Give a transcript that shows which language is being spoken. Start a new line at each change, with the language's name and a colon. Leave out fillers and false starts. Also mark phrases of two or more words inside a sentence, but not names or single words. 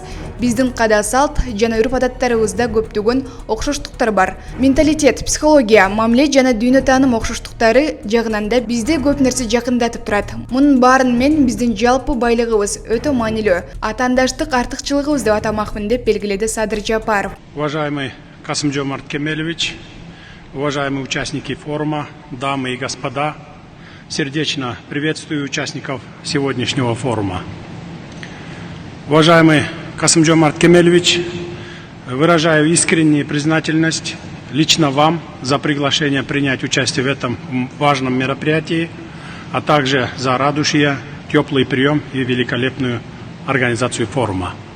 Kyrgyz: Биздин када салт жана үрп-адаттарыбызда көптөгөн окшоштуктар бар. Менталитет, психология, мамиле жана дүйнө тааным окшоштуктары жагынан да бизде көп нерсе жакындатып турат. Мунун баарын мен биздин жалпы байлыгыбыз өтө маанилүү, атаандаштык артыкчылыгыбыз деп атамакмын деп белгиледи Садыр Жапаров.
Russian: Уважаемый Касымжомарт Кемелевич, уважаемые участники форума, дамы и господа, сердечно приветствую участников сегодняшнего форума. Уважаемый Касымжомарт Кемелевич, выражаю искреннюю признательность лично вам за приглашение принять участие в этом важном мероприятии, а также за радушие, теплый прием и великолепную организацию форума.